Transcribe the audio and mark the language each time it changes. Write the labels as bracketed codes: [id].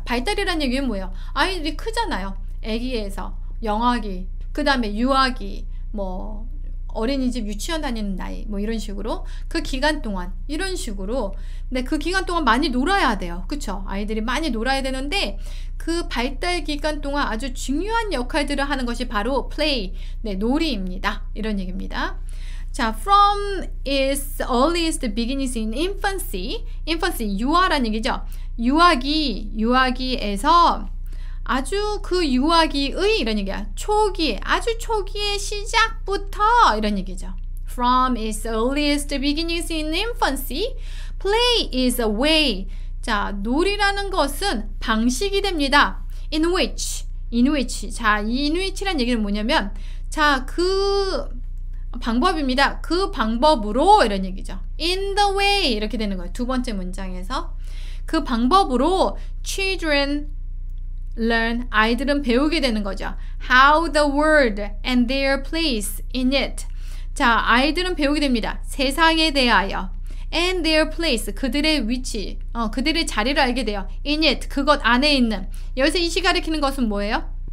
[ko] 발달이라는 얘기는 뭐예요? 아이들이 크잖아요. 아기에서 영아기, 그 다음에 유아기, 어린이집 유치원 다니는 나이, 이런 식으로 그 기간 동안 이런 식으로. 근데 그 기간 동안 많이 놀아야 돼요. 그쵸? 아이들이 많이 놀아야 되는데 그 발달 기간 동안 아주 중요한 역할들을 하는 것이 바로 play, 네, 놀이입니다. 이런 얘기입니다. [en] 자, from its earliest beginnings in infancy, [ko] 유아라는 얘기죠. 유아기에서 아주 그 유아기의 이런 얘기야. 아주 초기의 시작부터 이런 얘기죠. [en] From its earliest beginnings in infancy, play is a way. [ko] 자, 놀이라는 것은 방식이 됩니다. in which. 자, in which란 얘기는 뭐냐면, 자, 그 방법입니다. 그 방법으로 이런 얘기죠. [en] In the way [ko] 이렇게 되는 거예요. 두 번째 문장에서 그 방법으로 [en] children learn [ko] 아이들은 배우게 되는 거죠. [en] How the world and their place in it. [ko] 자, 아이들은 배우게 됩니다. 세상에 대하여 [en] and their place [ko] 그들의 위치, 그들의 자리를 알게 돼요. [en] In it [ko] 그것 안에 있는. 여기서 이시 가리키는 것은 뭐예요?